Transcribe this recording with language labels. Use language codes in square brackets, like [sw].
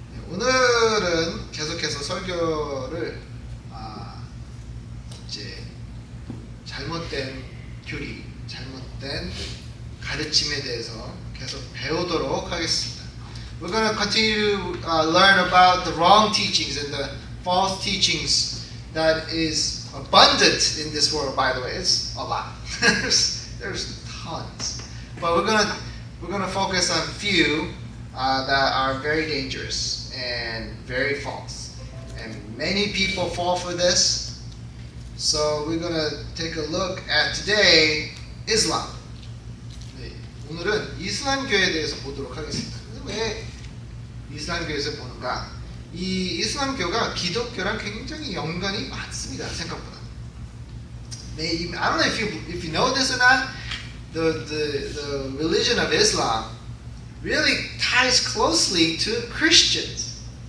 [ko] 오늘은 계속해서 설교를 이제 잘못된 교리, 잘못된 가르침에 대해서 계속 배우도록 하겠습니다. [en] We're going to continue to learn about the wrong teachings and the false teachings that is abundant in this world. By the way, it's a lot. There's tons, but we're gonna focus on few that are very dangerous and very false, and many people fall for this. So we're gonna take a look at today Islam. [ko] 네, 오늘은 이슬람교에 대해서 보도록 하겠습니다. 왜 이슬람교에서 보는가? 이 이슬람교가 기독교랑 굉장히 연관이 많습니다. 생각보다. [en] 네, I don't know if you know this or not. The religion of Islam really ties closely to Christians.